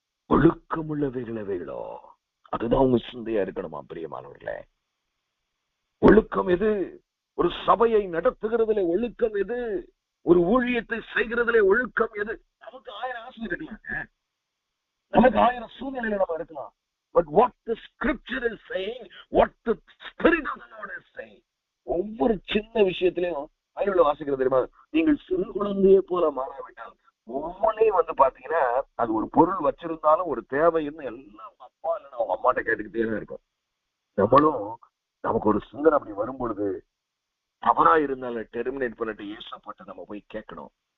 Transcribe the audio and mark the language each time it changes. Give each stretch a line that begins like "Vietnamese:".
Tamil: ஒழுக்கமுள்ளவைகளோ அதுதான் உங்க சிந்தையா இருக்கணுமா பிரியமானவர்களே. ஒழுக்கம் எது? ஒரு சபையை நடத்துகிறதுல ஒழுக்கம் எது? ஒரு ஊழியத்தை செய்கிறதுல ஒழுக்கம் எது? நமக்கு 1000 ஆசை இருக்கலாங்க, நமக்கு 1000 சூழ்நிலையில நம்ம இருக்கலாம்.
English: But what the scripture is saying, what the spirit of the Lord is saying,
Tamil: ஒவ்வொரு சின்ன விஷயத்திலையும் பைபிள்ல வாசிக்கிறது தெரியுமா? நீங்கள் சிறு குழந்தையை போல மாறாவிட்டால், ஒவ்வொன்றையும் பாத்தீங்கன்னா அது ஒரு பொருள் வச்சிருந்தாலும் ஒரு தேவைன்னு எல்லாம் அப்பா இல்லைன்னா அவங்க அம்மாட்ட கேட்டுக்கிட்டே தான் இருக்கும். நம்மளும் நமக்கு ஒரு சிந்தனை அப்படி வரும் பொழுது தவறா இருந்தாலும் டெர்மினேட் பண்ணிட்டு ஏசப்பட்டு நம்ம போய் கேட்கணும்.